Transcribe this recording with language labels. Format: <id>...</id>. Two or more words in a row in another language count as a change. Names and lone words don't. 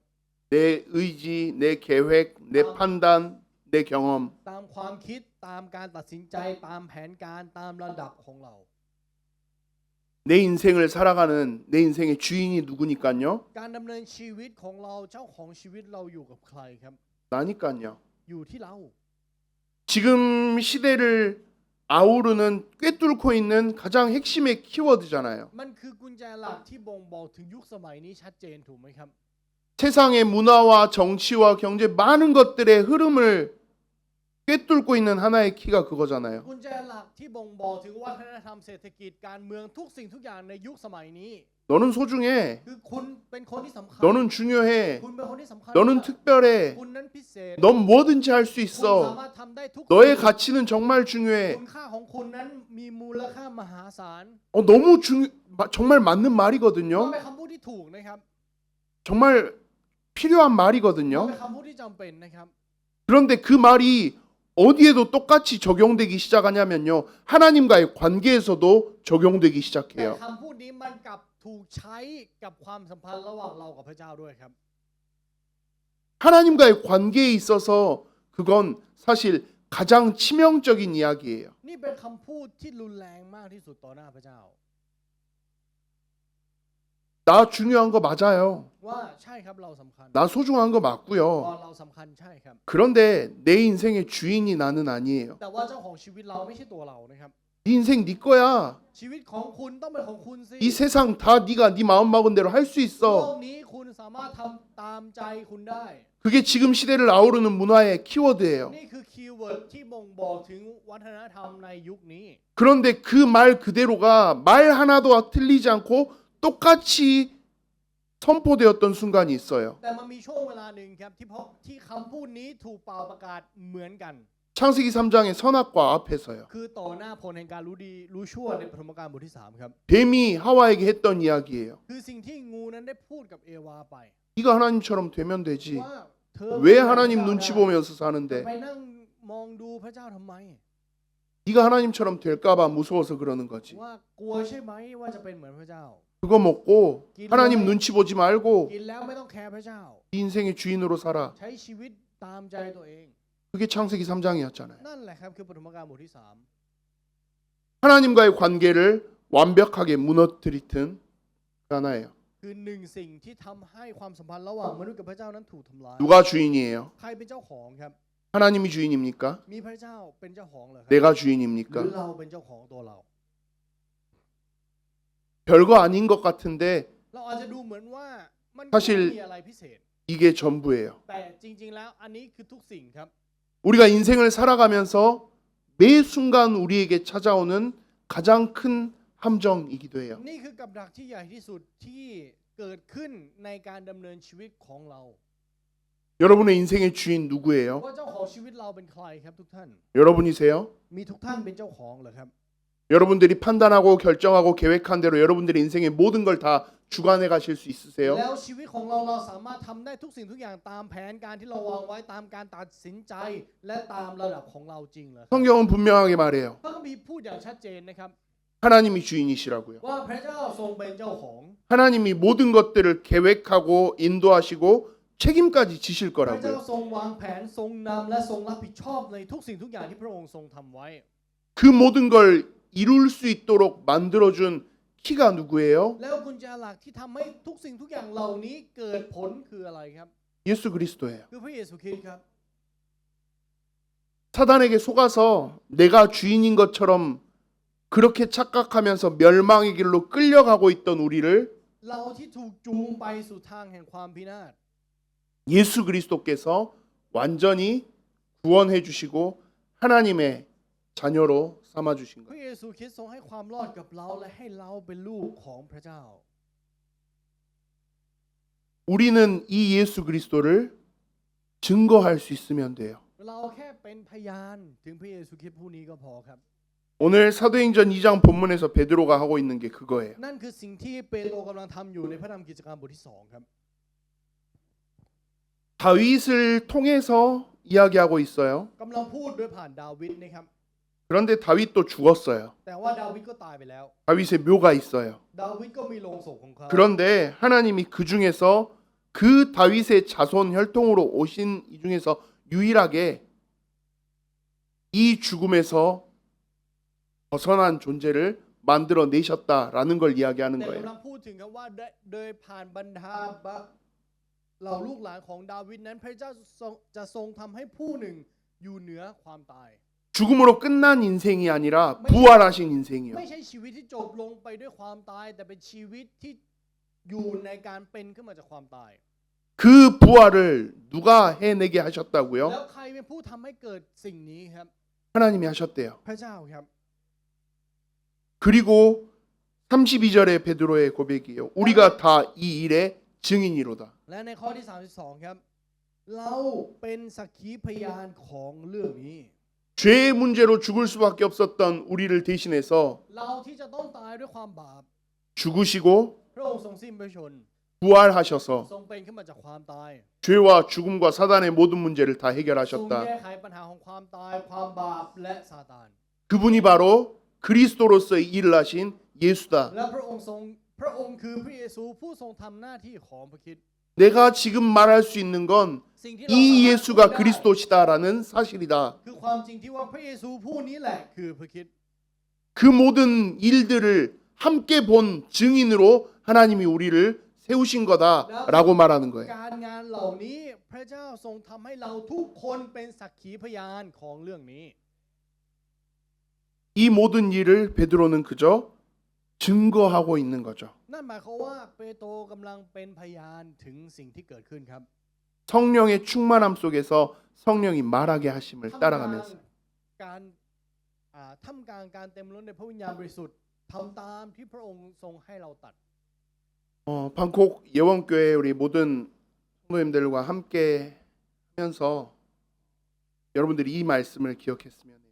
<ko>내 의지, 내 계획, 내 판단, 내 경험.</ko> <th>ตามความคิดตามการตัดสินใจตามแผนการตามระดับของเรา</th> <ko>내 인생을 살아가는 내 인생의 주인이 누구니까요?</ko> <th>การดำเนินชีวิตของเราเจ้าของชีวิตเราอยู่กับใครครับ</th> <ko>나니까요.</ko> <th>อยู่ที่เรา</th> <ko>지금 시대를 아우르는 꿰뚫고 있는 가장 핵심의 키워드잖아요.</ko> <th>มันคือกุญแจหลักที่บ่งบอกถึงยุคสมัยนี้ชัดเจนถูกไหมครับ</th> <ko>세상의 문화와 정치와 경제 많은 것들의 흐름을 꿰뚫고 있는 하나의 키가 그거잖아요.</ko> <th>กุญแจหลักที่บ่งบอกถึงวัฒนธรรมเศรษฐกิจการเมืองทุกสิ่งทุกอย่างในยุคสมัยนี้</th> <ko>너는 소중해.</ko> <th>คือคุณเป็นคนที่สำคัญ</th> <ko>너는 중요해.</ko> <th>คุณเป็นคนที่สำคัญ</th> <ko>너는</ko> <th>มาก</th> <ko>특별해.</ko> <th>คุณนั้นพิเศษ</th> <ko>넌 뭐든지 할 수</ko> <th>คุณ</th> <ko>있어.</ko> <th>สามารถทำได้ทุก</th> <ko>너의 가치는 정말 중요해.</ko> <th>คุณค่าของคุณนั้นมีมูลค่ามหาศาล</th> <ko>너무 정말 맞는</ko> <th>มัน</th> <ko>말이거든요.</ko> <th>เป็นคำพูดที่ถูกนะครับ</th> <ko>정말 필요한</ko> <th>มัน</th> <ko>말이거든요.</ko> <th>เป็นคำพูดที่จำเป็นนะครับ</th> <ko>그런데 그 말이 어디에도 똑같이 적용되기 시작하냐면요. 하나님과의 관계에서도 적용되기</ko> <th>แต่</th> <ko>시작해요.</ko> <th>คำพูดนี้มันกลับถูกใช้กับความสัมพันธ์ระหว่างเรากับพระเจ้าด้วยครับ</th> <ko>하나님과의 관계에 있어서 그건 사실 가장 치명적인 이야기예요.</ko> <th>นี่เป็นคำพูดที่รุนแรงมากที่สุดต่อหน้าพระเจ้า</th> <ko>나 중요한 거 맞아요.</ko> <th>ว่าใช่ครับเราสำคัญ</th> <ko>나 소중한 거</ko> <th>ตอน</th> <ko>맞고요.</ko> <th>เราสำคัญใช่ครับ</th> <ko>그런데 내 인생의 주인이 나는 아니에요.</ko> <th>แต่ว่าเจ้าของชีวิตเราไม่ใช่ตัวเรานะครับ</th> <ko>네 인생 네 거야.</ko> <th>ชีวิตของคุณต้องเป็นของคุณสิ</th> <ko>이 세상 다 네가 네 마음 먹은 대로 할 수</ko> <th>โล</th> <ko>있어.</ko> <th>กนี้คุณสามารถทำตามใจคุณได้</th> <ko>그게 지금 시대를 아우르는 문화의 키워드예요.</ko> <th>นี่คือคีย์เวิร์ดที่บ่งบอกถึงวัฒนธรรมในยุคนี้</th> <ko>그런데 그 말 그대로가 말 하나도 틀리지 않고 똑같이 선포되었던 순간이 있어요.</ko> <th>แต่มันมีช่วงเวลาหนึ่งครับที่คำพูดนี้ถูกเป่าประกาศเหมือนกัน</th> <ko>창세기 3장의 선악과 앞에서요.</ko> <th>คือต่อหน้าผลแห่งการรู้ดีรู้ชั่วในปฐมกาลบทที่ 3 ครับ</th> <ko>뱀이 하와에게 했던 이야기예요.</ko> <th>คือสิ่งที่งูนั้นได้พูดกับเอวาไป</th> <ko>네가 하나님처럼 되면 되지.</ko> <th>ว่าเธอ</th> <ko>왜 하나님 눈치 보면서</ko> <th>ไป</th> <ko>사는데?</ko> <th>นั่งมองดูพระเจ้าทำไม</th> <ko>네가 하나님처럼 될까봐 무서워서 그러는 거지.</ko> <th>ว่ากลัวใช่ไหมว่าจะเป็นเหมือนพระเจ้า</th> <ko>그거 먹고 하나님 눈치 보지 말고</ko> <th>กินแล้วไม่ต้องแคร์พระเจ้า</th> <ko>네 인생의 주인으로 살아.</ko> <th>ใช้ชีวิตตามใจตัวเอง</th> <ko>그게 창세기 3장이었잖아요.</ko> <th>นั่นแหละครับคือปฐมกาลบทที่</th> <ko>하나님과의 관계를 완벽하게 무너뜨리던 하나예요.</ko> <th>3 คือหนึ่งสิ่งที่ทำให้ความสัมพันธ์ระหว่างมนุษย์กับพระเจ้านั้นถูกทำลาย</th> <ko>누가 주인이에요?</ko> <th>ใครเป็นเจ้าของครับ</th> <ko>하나님이 주인입니까?</ko> <th>มีพระเจ้าเป็นเจ้าของเหรอครั</th> <ko>내가</ko> <th>หรือ</th> <ko>주인입니까?</ko> <th>เราเป็นเจ้าของตัวเรา</th> <ko>별거 아닌 것 같은데</ko> <th>เราอาจจะดูเหมือนว่ามัน</th> <ko>사실</ko> <th>ไม่มีอะไรพิเศษ</th> <ko>이게 전부예요.</ko> <th>แต่จริงๆแล้วอันนี้คือทุกสิ่งครับ</th> <ko>우리가 인생을 살아가면서 매 순간 우리에게 찾아오는 가장 큰 함정이기도 해요.</ko> <th>นี่คือกับดักที่ใหญ่ที่สุดที่เกิดขึ้นในการดำเนินชีวิตของเรา</th> <ko>여러분의 인생의 주인 누구예요?</ko> <th>ว่าเจ้าของชีวิตเราเป็นใครครับทุกท่าน</th> <ko>여러분이세요?</ko> <th>มีทุกท่านเป็นเจ้าของเหรอครับ</th> <ko>여러분들이 판단하고 결정하고 계획한 대로 여러분들의 인생의 모든 걸 다 주관해 가실 수 있으세요?</ko> <th>แล้วชีวิตของเราสามารถทำได้ทุกสิ่งทุกอย่างตามแผนการที่เราวางไว้ตามการตัดสินใจและตามระดับของเราจริงเหรอครับ</th> <ko>성경은 분명하게 말해요.</ko> <th>พระคัมภีร์พูดอย่างชัดเจนนะครับ</th> <ko>하나님이 주인이시라고요.</ko> <th>ว่าพระเจ้าทรงเป็นเจ้าของ</th> <ko>하나님이 모든 것들을 계획하고 인도하시고 책임까지 지실</ko> <th>พระเจ้า</th> <ko>거라고요.</ko> <th>ทรงวางแผนทรงนำและทรงรับผิดชอบในทุกสิ่งทุกอย่างที่พระองค์ทรงทำไว้</th> <ko>그 모든 걸 이룰 수 있도록 만들어준 키가 누구예요?</ko> <th>แล้วกุญแจหลักที่ทำให้ทุกสิ่งทุกอย่างเหล่านี้เกิดผลคืออะไรครับ</th> <ko>예수 그리스도예요.</ko> <th>คือพระเยซูคริสต์ครับ</th> <ko>사단에게 속아서 내가 주인인 것처럼 그렇게 착각하면서 멸망의 길로 끌려가고 있던 우리를</ko> <th>เราที่ถูกจูงไปสู่ทางแห่งความพินาศ</th> <ko>예수 그리스도께서 완전히 구원해 주시고 하나님의 자녀로 삼아 주신</ko> <th>พระ</th> <ko>거예요.</ko> <th>เยซูคริสต์ทรงให้ความรอดกับเราและให้เราเป็นลูกของพระเจ้า</th> <ko>우리는 이 예수 그리스도를 증거할 수 있으면 돼요.</ko> <th>เราแค่เป็นพยานถึงพระเยซูคริสต์ผู้นี้ก็พอครับ</th> <ko>오늘 사도행전 2장 본문에서 베드로가 하고 있는 게 그거예요.</ko> <th>นั่นคือสิ่งที่เปโตรกำลังทำอยู่ในพระธรรมกิจการบทที่2ครับ</th> <ko>다윗을 통해서 이야기하고 있어요.</ko> <th>กำลังพูดด้วยผ่านดาวิดนะครับ</th> <ko>그런데 다윗도 죽었어요.</ko> <th>แต่ว่าดาวิดก็ตายไปแล้ว</th> <ko>다윗의 묘가 있어요.</ko> <th>ดาวิดก็มีโลงศพของเขา</th> <ko>그런데 하나님이 그 중에서 그 다윗의 자손 혈통으로 오신 이 중에서 유일하게 이 죽음에서 벗어난 존재를 만들어 내셨다라는 걸 이야기하는</ko> <th>แต่</th> <ko>거예요.</ko> <th>กำลังพูดถึงครับว่าโดยผ่านบรรดาเหล่าลูกหลานของดาวิดนั้นพระเจ้าจะทรงทำให้ผู้หนึ่งอยู่เหนือความตาย</th> <ko>죽음으로 끝난 인생이 아니라 부활하신 인생이요.</ko> <th>ไม่ใช่ชีวิตที่จบลงไปด้วยความตายแต่เป็นชีวิตที่อยู่ในการเป็นขึ้นมาจากความตาย</th> <ko>그 부활을 누가 해내게 하셨다고요?</ko> <th>แล้วใครเป็นผู้ทำให้เกิดสิ่งนี้ครับ</th> <ko>하나님이 하셨대요.</ko> <th>พระเจ้าครับ</th> <ko>그리고 32절에 베드로의 고백이에요. 우리가 다 이 일의 증인이로다.</ko> <th>และในข้อที่32ครับเราเป็นสักขีพยานของเรื่องนี้</th> <ko>죄의 문제로 죽을 수밖에 없었던 우리를 대신해서</ko> <th>เราที่จะต้องตายด้วยความบาป</th> <ko>죽으시고</ko> <th>พระองค์ทรงสิ้นพระชน</th> <ko>부활하셔서</ko> <th>ทรงเป็นขึ้นมาจากความตาย</th> <ko>죄와 죽음과 사단의 모든 문제를 다</ko> <th>ทรง</th> <ko>해결하셨다.</ko> <th>แก้ไขปัญหาของความตายความบาปและซาตาน</th> <ko>그분이 바로 그리스도로서의 일을 하신 예수다.</ko> <th>และพระองค์คือพระเยซูผู้ทรงทำหน้าที่ของพระคริสต์</th> <ko>내가 지금 말할 수 있는 건</ko> <th>สิ่งที่เรา</th> <ko>이</ko> <th>สามารถพูด</th> <ko>예수가</ko> <th>ได้</th> <ko>그리스도시다라는 사실이다.</ko> <th>คือความจริงที่ว่าพระเยซูผู้นี้แหละคือพระคริสต์</th> <ko>그 모든 일들을 함께 본 증인으로 하나님이 우리를 세우신 거다라고 말하는 거예요.</ko> <th>การงานเหล่านี้พระเจ้าทรงทำให้เราทุกคนเป็นสักขีพยานของเรื่องนี้</th> <ko>이 모든 일을 베드로는 그저 증거하고 있는 거죠.</ko> <th>นั่นหมายความว่าเปโตรกำลังเป็นพยานถึงสิ่งที่เกิดขึ้นครับ</th> <ko>성령의 충만함 속에서 성령이 말하게 하심을</ko> <th>ท่ามกลาง</th> <ko>따라가면서</ko> <th>การท่ามกลางการเต็มล้นในพระวิญญาณบริสุทธิ์ทำตามที่พระองค์ทรงให้เราตัด</th> <ko>방콕 예원교회 우리 모든 성도님들과 함께 하면서 여러분들이 이 말씀을 기억했으면 해요.</ko>